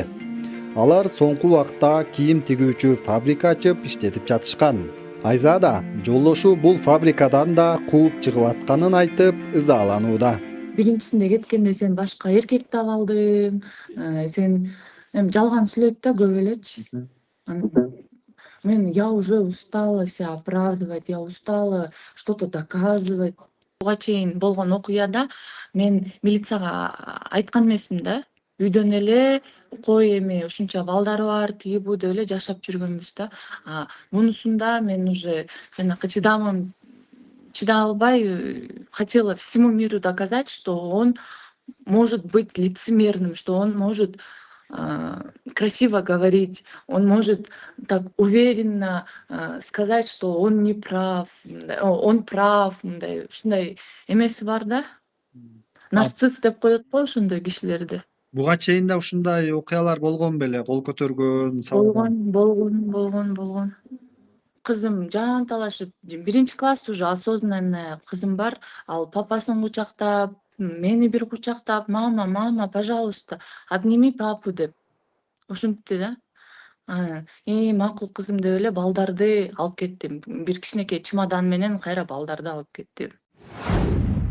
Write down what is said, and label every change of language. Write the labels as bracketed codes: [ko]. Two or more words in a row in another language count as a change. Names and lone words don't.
[ky] Алар соңку убакта кийим тигүүчү фабрика ачып иштетип жатышкан. Айзада жолдошу бул фабрикадан да кууп чыгып атканын айтып ызаланууда. Биринчисинде кеткенде сен башка эркек таап алдың, сен эми жалган сүйлөйт да көп элечи. [ru] Мен я уже устала себя оправдывать, я устала что-то доказывать. [ky] Буга чейин болгон окуяда мен милицияга айткан эмесмин да. Үйдөн эле кой эми ушунча балдары бар, тиги бу деп эле жашап жүргөнбүз да. Мунусунда мен уже жанакы чыдай албай [ru] хотела всему миру доказать, что он может быть лицемерным, что он может красиво говорить, он может так уверенно сказать, что он не прав, он прав, [ky] ушундай эмеси бар да. Нарцисс деп коет го ошондой кишилерди. Буга чейин да ушундай окуялар болгон беле, кол көтөргөн, Болгон. Кызым жан талашып, 1-класс [ru] уже осознанный [ky] кызым бар, ал папасын кучактап, мени бир кучактап: [ru] мама, пожалуйста, обними папу деп. [ky] Ушинтти да. Макул кызым деп эле балдарды алып кеттим. Бир кичинекей чемодан менен кайра балдарды алып кеттим.